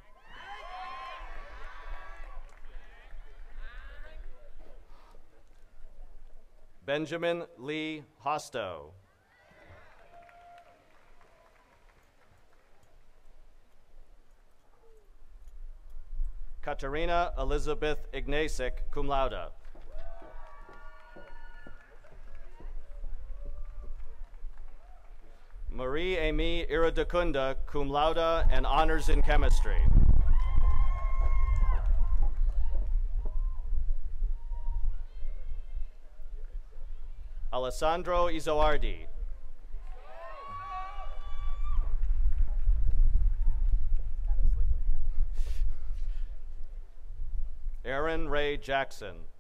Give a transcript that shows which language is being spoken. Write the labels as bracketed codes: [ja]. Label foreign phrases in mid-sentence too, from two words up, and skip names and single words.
[en] Benjamin Lee Hostow. Katerina Elizabeth Ignacek, cum laude. Marie Amy Iradakunda, cum laude and honors in chemistry. Alessandro Izoardi. Aaron Ray Jackson.